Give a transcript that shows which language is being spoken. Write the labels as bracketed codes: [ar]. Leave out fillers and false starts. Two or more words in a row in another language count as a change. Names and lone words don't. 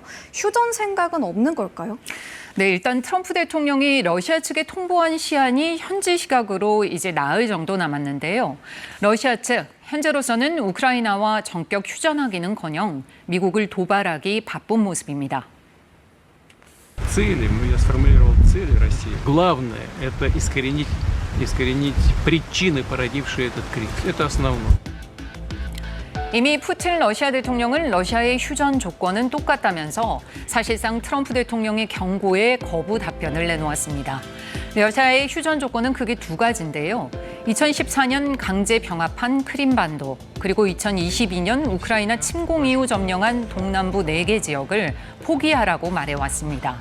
[ko] 휴전 생각은 없는 걸까요? 네, 일단 트럼프 대통령이 러시아 측에 통보한 시한이 현지 시각으로 이제 나흘 정도 남았는데요. 러시아 측, 현재로서는 우크라이나와 전격 휴전하기는커녕 미국을 도발하기 바쁜 모습입니다. [ru] Цели, я сформулировал цели России. Главное – это искоренить причины, породившие этот кризис. Это основное. [ko] 이미 푸틴 러시아 대통령은 러시아의 휴전 조건은 똑같다면서 사실상 트럼프 대통령의 경고에 거부 답변을 내놓았습니다. 러시아의 휴전 조건은 크게 두 가지인데요. 2014년 강제 병합한 크림반도, 그리고 2022년 우크라이나 침공 이후 점령한 동남부 4개 지역을 포기하라고 말해왔습니다.